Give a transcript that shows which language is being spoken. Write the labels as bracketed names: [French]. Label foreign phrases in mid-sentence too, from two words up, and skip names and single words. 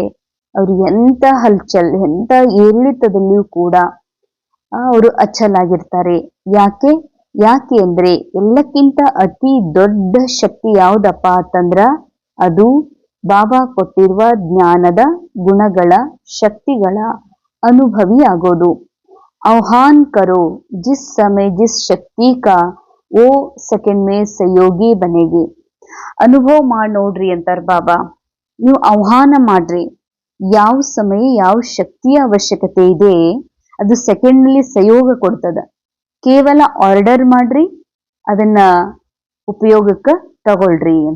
[Kannada] ಅವ್ರು ಎಂತ ಹಲ್ಚಲ್, ಎಂತ ಏರಿಳಿತದಲ್ಲಿಯೂ ಕೂಡ ಅವರು ಅಚಲಾಗಿರ್ತಾರೆ. ಯಾಕೆ ಅಂದ್ರೆ ಎಲ್ಲಕ್ಕಿಂತ ಅತಿ ದೊಡ್ಡ ಶಕ್ತಿ ಯಾವ್ದಪ್ಪ ಅಂತಂದ್ರ ಅದು ಬಾಬಾ ಕೊಟ್ಟಿರುವ ಜ್ಞಾನದ, ಗುಣಗಳ, ಶಕ್ತಿಗಳ ಅನುಭವಿ ಆಗೋದು. [Hindi] आह्वान करो जिस समय जिस शक्ति का वो सेकंड में सहयोगी बनेगे. [Kannada] ಅನುಭವ ಮಾಡಿ ನೋಡ್ರಿ ಅಂತಾರ ಬಾಬಾ. ನೀವು ಆಹ್ವಾನ ಮಾಡ್ರಿ, ಯಾವ ಸಮಯ ಯಾವ ಶಕ್ತಿಯ ಅವಶ್ಯಕತೆ ಇದೆ ಅದು ಸೆಕೆಂಡ್ ನಲ್ಲಿ ಸಹಯೋಗ ಕೊಡ್ತದ. ಕೇವಲ ಆರ್ಡರ್ ಮಾಡ್ರಿ, ಅದನ್ನ ಉಪಯೋಗಕ್ಕೆ ತಗೊಳ್ರಿ ಅಂತ.